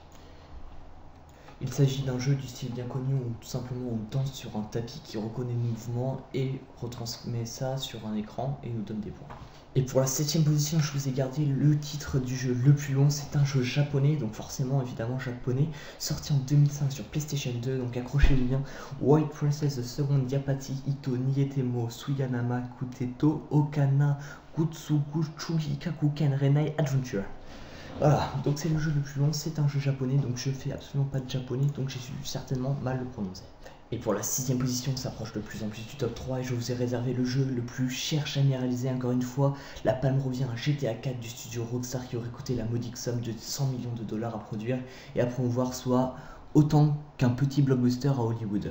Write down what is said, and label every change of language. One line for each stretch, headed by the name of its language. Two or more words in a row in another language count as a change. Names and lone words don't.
French: Il s'agit d'un jeu du style bien connu où tout simplement on danse sur un tapis qui reconnaît le mouvement et retransmet ça sur un écran et nous donne des points. Et pour la 7e position, je vous ai gardé le titre du jeu le plus long. C'est un jeu japonais, donc forcément évidemment japonais, sorti en 2005 sur PlayStation 2, donc accrochez-vous bien. White Princess the Second Yapati Ito Nietemo Suyanama Kuteto Okana Kutsugu Chuhikakuken Renai Adventure. Voilà, donc c'est le jeu le plus long, c'est un jeu japonais, donc je fais absolument pas de japonais, donc j'ai dû certainement mal le prononcer. Et pour la 6e position, on s'approche de plus en plus du top 3 et je vous ai réservé le jeu le plus cher jamais réalisé encore une fois. La palme revient à GTA 4 du studio Rockstar qui aurait coûté la modique somme de 100 millions de dollars à produire et à promouvoir, soit autant qu'un petit blockbuster à Hollywood.